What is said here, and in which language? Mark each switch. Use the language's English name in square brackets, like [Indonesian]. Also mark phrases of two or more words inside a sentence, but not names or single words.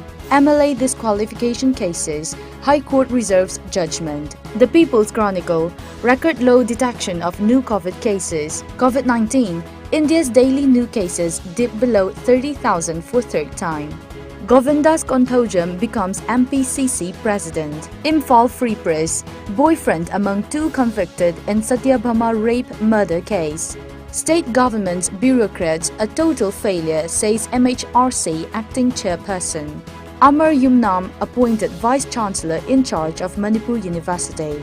[English] MLA disqualification cases. High Court reserves judgment. The People's Chronicle, record low detection of new COVID cases. COVID-19. India's daily new cases dip below 30,000 for third time. Govindas Konthojam becomes MPCC president. Imphal Free Press, boyfriend among 2 convicted in Satyabhama rape murder case. State government's bureaucrats a total failure, says MHRC acting chairperson. Amar Yumnam appointed vice-chancellor in charge of Manipur University.